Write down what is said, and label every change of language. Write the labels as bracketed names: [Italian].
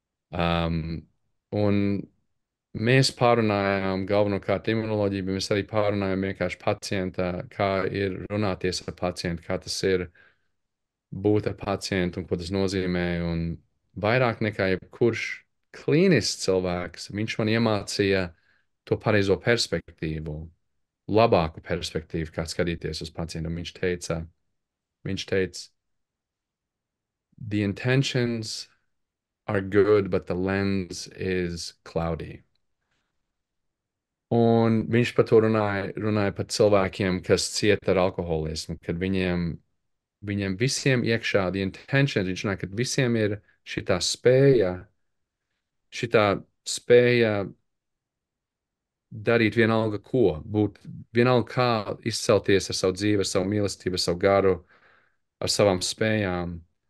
[Latvian] Un mēs pārunājām galvenokārt imunoloģiju, bet mēs arī pārunājām vienkārši pacienta, kā ir runāties ar pacientu, kā tas ir būt ar pacientu un ko tas nozīmē. Un vairāk nekā jebkurš klīnisks cilvēks, viņš man iemācīja to pareizo perspektīvu, labāku perspektīvu, kā skatīties uz pacientu. Viņš teica, [English] the intentions are good, but the lens is cloudy. [Latvian] Un viņš par to runāja par cilvēkiem, kas cieta ar alkoholismu, kad viņiem visiem iekšā, [English] the intentions, [Latvian] viņš runāja, ka visiem ir šitā spēja darīt vienalga ko, būt vienalga kā izcelties ar savu dzīvi, ar savu mīlestību, ar savu garu, ar savām spējām.